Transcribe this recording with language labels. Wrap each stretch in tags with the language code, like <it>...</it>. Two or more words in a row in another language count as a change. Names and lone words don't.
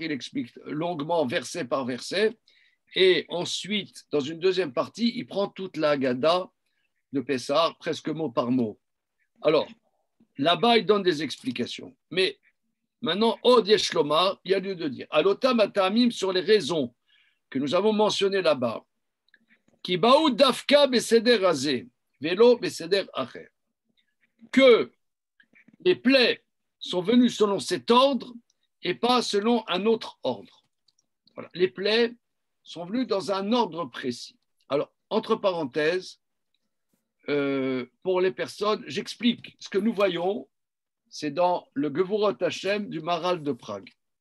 <fr>Il explique longuement, verset par verset. Et ensuite, dans une deuxième partie, il prend toute la Haggadah de Pessah, presque mot par mot. Alors, là-bas, il donne des explications. Mais maintenant,</fr> <he>עוד יש לומר,</he> <fr>il y a lieu de dire.</fr> <he>על הטעמים,</he> <fr>sur les raisons que nous avons mentionnées là-bas.</fr> <he>כי באו דווקא בסדר הזה, ולא בסדר אחר.</he> <fr>Que les plaies sont venues selon cet ordre et pas selon un autre ordre. Voilà. Les plaies sont venues dans un ordre précis. Alors, entre parenthèses, pour les personnes, j'explique ce que nous voyons, c'est dans le Gevurot Hashem du Maharal de Prague.</fr>